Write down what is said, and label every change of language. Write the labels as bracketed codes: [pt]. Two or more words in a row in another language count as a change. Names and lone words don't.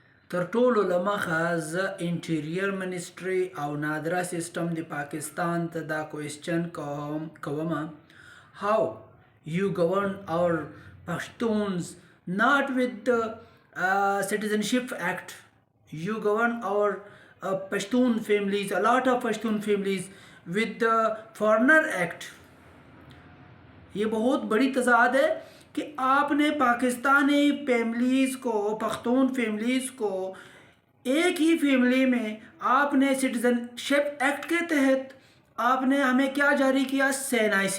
[ps] تر ټولو له مخه زه [en] interior ministry [ps] او نادره سیسټم د پاکستان ته دا کوېسچن کوم [en] how you govern our Pashtuns not with the Citizenship Act. You govern our Pashtun families, a lot of Pashtun families with the Foreigner Act. [ur] یہ بہت بڑی تضاد ہے کہ آپ نے پاکستانی فیملیز کو، پختون فیملیز کو ایک ہی فیملی میں آپ نے [en] citizenship act [ur] کے تحت آپ نے ہمیں کیا جاری کیا؟ CNIC.